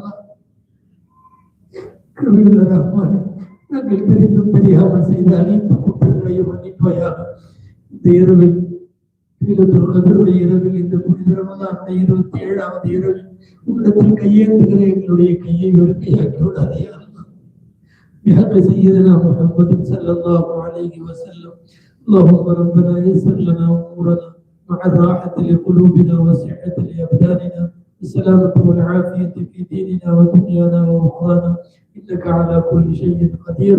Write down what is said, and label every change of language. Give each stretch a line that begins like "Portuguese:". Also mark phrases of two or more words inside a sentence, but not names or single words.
Tamil: கிருபையுள்ள ரஹ்மானே, நாங்கள் தெரிந்தும் தெரியாமல் செய்த அனைத்து குற்றங்களையும் மன்னிப்பாயாக. இந்த இரவில் இரவில் இந்த புனித ரமலானுடைய 27வது இரவில் உன்னிடத்தில் கையேந்துகிற எங்களுடைய கையை வெறுக்கையாக்கி விடாதே.
Arabic: بحق سيدنا محمد صلى الله عليه وسلم. اللهم ربنا يسر لنا امورنا مع الراحه لقلوبنا وصحه لابداننا والسلامه والعافيه في ديننا ودنيانا واخرانا انك على كل شيء قدير.